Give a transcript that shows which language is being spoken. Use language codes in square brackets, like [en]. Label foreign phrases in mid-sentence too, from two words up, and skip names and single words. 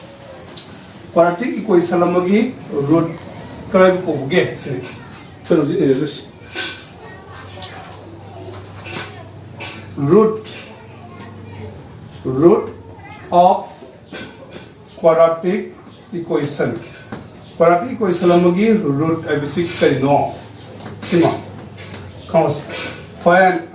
[mni] amagi root kare ko ge se kano ji is [en] root of quadratic equation amagi root basic [mni] karino sima [en] cause when